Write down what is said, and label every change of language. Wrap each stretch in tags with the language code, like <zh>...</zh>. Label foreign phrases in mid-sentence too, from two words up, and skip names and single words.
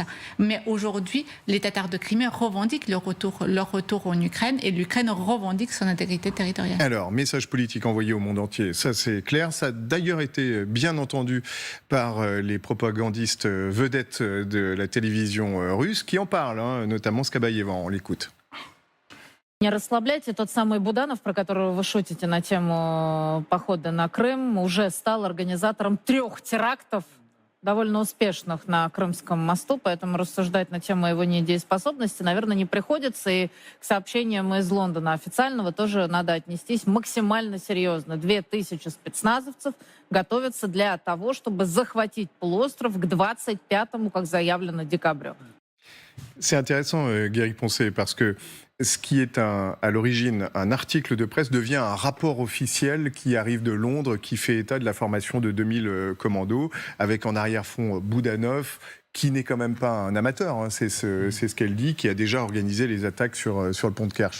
<fr>Mais aujourd'hui, les Tatars de Crimée revendiquent leur retour en Ukraine, et l'Ukraine revendique son intégrité territoriale. Alors, message politique envoyé au monde entier, ça c'est clair. Ça a d'ailleurs été bien entendu par les propagandistes vedettes de la télévision russe qui en parlent, notamment Skabaeva. On l'écoute.</fr> <ru>Не расслабляйте, тот самый Буданов, про которого вы шутите на тему похода на Крым, уже стал организатором 3 терактов, довольно успешных на Крымском мосту, поэтому рассуждать на тему его недееспособности, наверное, не приходится. И к сообщениям из Лондона официального тоже надо отнестись максимально серьезно. 2000 спецназовцев готовятся для того, чтобы захватить полуостров к 25-му, как заявлено, декабрю.</ru> <fr>C'est intéressant, Guéric Poncet, parce que ce qui est à l'origine un article de presse devient un rapport officiel qui arrive de Londres, qui fait état de la formation de 2000 commandos, avec en arrière-fond Boudanov, qui n'est quand même pas un amateur, c'est ce qu'elle dit, qui a déjà organisé les attaques sur le pont de Kerch.</fr>